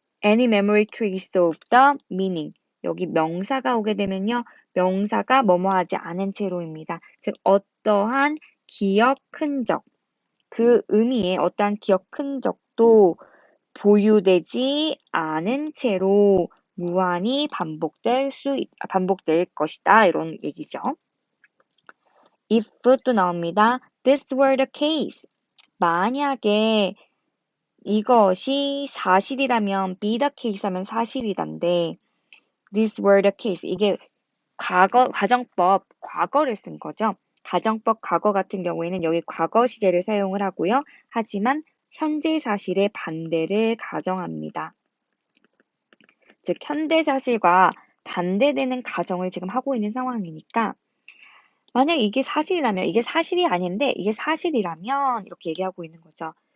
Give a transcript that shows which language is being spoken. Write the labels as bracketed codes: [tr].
[en] any memory trace of the meaning. [ko] 여기 명사가 오게 되면요, 명사가 뭐뭐 하지 않은 채로입니다. 즉, 어떠한 기억 흔적, 그 의미의 어떠한 기억 흔적도 보유되지 않은 채로 무한히 반복될 것이다. 이런 얘기죠. [en] if [ko] 또 나옵니다. [en] This were the case. [ko] 만약에 이것이 사실이라면 be the case 하면 사실이단데 [en] this were the case. [ko] 이게 가정법 과거를 쓴 거죠. 가정법 과거 같은 경우에는 여기 과거 시제를 사용을 하고요. 하지만 현재 사실의 반대를 가정합니다. 즉 현대 사실과 반대되는 가정을 지금 하고 있는 상황이니까 만약 이게 사실이라면 이게 사실이 아닌데 이게 사실이라면 이렇게 얘기하고 있는 거죠.